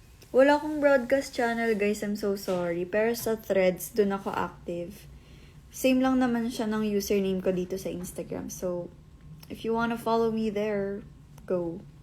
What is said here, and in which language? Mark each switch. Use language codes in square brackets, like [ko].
[tl] Wala akong broadcast channel, guys. [en] I'm so sorry. [tl] Pero sa threads, dun ako active. Same lang naman siya ng username ko dito sa Instagram. [en] So, if you wanna follow me there, go.